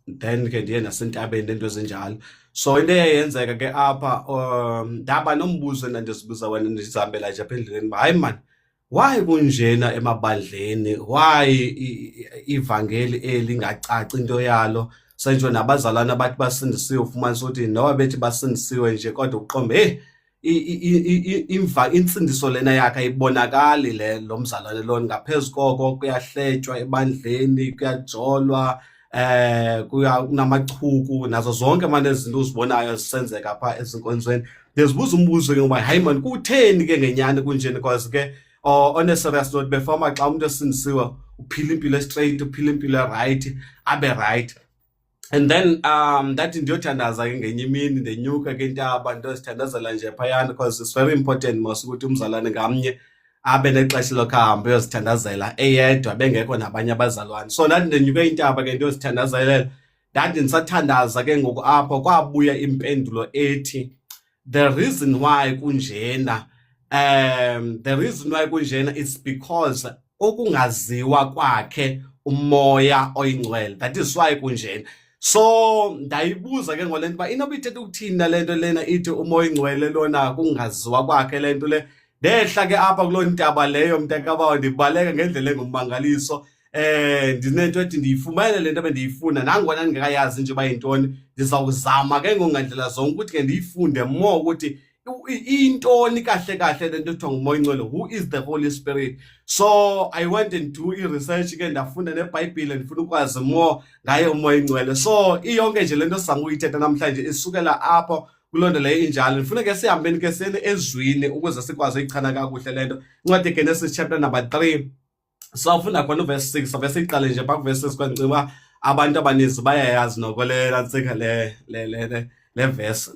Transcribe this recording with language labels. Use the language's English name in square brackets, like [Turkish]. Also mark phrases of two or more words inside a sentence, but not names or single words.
[Xhosa] then ke ndiye nasentabeni nento ezinjalo. So into eyayenzeka ke apha ndaba nombuzo endandizibuza wena ndizihambela nje apha endleleni uba hayi man, why kunjena emabandleni, why ivangeli eli ngacaci into yalo, sentsho nabazalwana bathi basindisiwe ufumanisa ukuthi noba bethi basindisiwe nje kodwa uqombe intsindiso lena yakhe ayibonakali lo mzalwane lona. Ngaphezu koko kuyahletywa ebandleni, kuyajolwa, kunamachuku, nazo zonke manje izinto uzibonayo zisenzeka phaa ezinkonzweni. Ndizibuza umbuzo ke ngoba hayi man, kutheni ke ngenyani kunjeni? Because ke [English] on a serious note, [Xhosa] before xa umuntu esindisiwe uphila impilo straight, uphila impilo right, abe right. And then ndathi ndiyothandaza ke ngenye imini, ndenyuka ke intaba ndiyozithandazela nje phayana, [English] because it's very important [Xhosa] mos ukuthi umzalwane ngamnye abe nexesha lokuhamba uyozithandazela eyedwa bengekho nabanye abazalwane. So ndathi ndenyuke intaba ke ndiyozithandazelela, ndathi ndisathandaza ke ngoku apho kwabuya impendulo ethi [English] the reason why [Xhosa] kunjena, [English] the reason why [Xhosa] kunjena [English] is because [Xhosa] ukungaziwa kwakhe umoya oyingcwele, [English] that is why [Xhosa] kunjena. So ndayibuza ke ngolento uba inoba ithetha ukuthini na lento lena ithi umoya oyingcwele lona kungaziwa kwakhe lento le. Ndehla ke apha kuloo ntaba leyo mntakabawo, ndibaleka ngendlela engummangaliso. Ndinento ethi ndiyifumane le nto bendiyifuna, nangona ndingekayazi nje uba yintoni. Ndizawuzama ke ngongandlela zonke ukuthi ke ndiyifunde more ukuthi intoni kahle kahle le nto kuthiwa ngumoya oyingcwele, [English] who is the Holy Spirit. So I went and do [Xhosa] i-research ke, ndafunda neBhayibhile, ndifuna ukwazi more ngaye umoya oyingcwele. So iyonke nje le nto sizama uyithetha namhlanje isukela apho kuloo nto leyo injalo. Ndifuna ke sihambeni ke siyeni ezwini ukuze sikwazi uyichana kakuhle le nto. Incwadi Genesis [English] chapter number [Xhosa] 3, sawufunda khona uverse 6, ave siyiqale nje phaa kuverse 6 kwandicinga uba abantu abaninzi bayayazi noko le nantsika le verse.